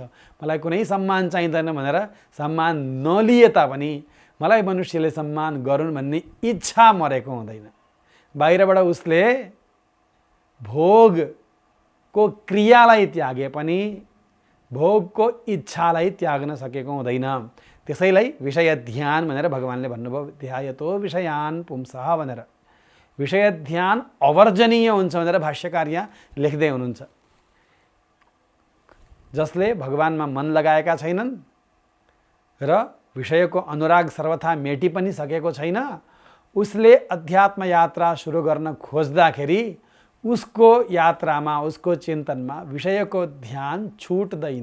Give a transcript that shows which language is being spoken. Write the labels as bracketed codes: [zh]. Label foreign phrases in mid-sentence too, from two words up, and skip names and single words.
[ne] मलाई कुनै सम्मान चाहिँदैन भनेर सम्मान नलिए तापनि मलाई मनुष्यले सम्मान गरून् भन्ने इच्छा मरेको हुँदैन। बाहिरबाट उसले भोगको क्रियालाई त्यागे पनि भोगको इच्छालाई त्याग्न सकेको हुँदैन। त्यसैलाई विषय ध्यान भनेर भगवानले भन्नुभयो, [sa] ध्यायतो विषयान् पुंसः भनेर। [ne] विषय ध्यान अवर्जनीय हुन्छ भनेर भाष्यकार यहाँ लेख्दै हुनुहुन्छ। जसले भगवानमा मन लगाएका छैनन् र विषयको अनुराग सर्वथा मेटी पनि सकेको छैन, उसले अध्यात्म यात्रा सुरु गर्न खोज्दाखेरि उसको यात्रामा, उसको चिन्तनमा विषयको ध्यान छुट्दैन।